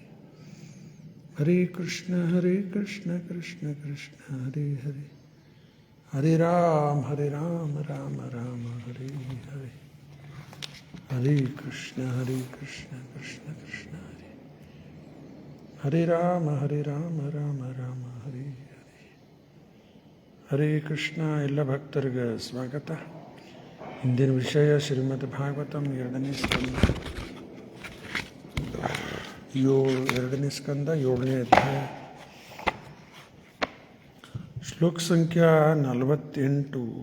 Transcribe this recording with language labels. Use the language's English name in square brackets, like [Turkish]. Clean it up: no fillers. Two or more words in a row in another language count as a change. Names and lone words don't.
[Sanskrit] ಹರೇ ಕೃಷ್ಣ ಕೃಷ್ಣ ಕೃಷ್ಣ ಹರೇ ಹರೇ, ಹರೇ ರಾಮ ರಾಮ ರಾಮ ಹರೇ ಹರೇ. ಹರೇ ಕೃಷ್ಣ ಕೃಷ್ಣ ಕೃಷ್ಣ ಹರೇ, ಹರೇ ರಾಮ ರಾಮ ರಾಮ ಹರೇ ಹರೇ. ಹರೇ ಕೃಷ್ಣ. [Kannada] ಎಲ್ಲ ಭಕ್ತರಿಗೆ ಸ್ವಾಗತ. ಇಂದಿನ ವಿಷಯ ಶ್ರೀಮದ್ ಭಾಗವತಂ 2ನೇ ಸ್ಕಂದ 7ನೇ ಅಧ್ಯಾಯ, ಶ್ಲೋಕ ಸಂಖ್ಯಾ 48.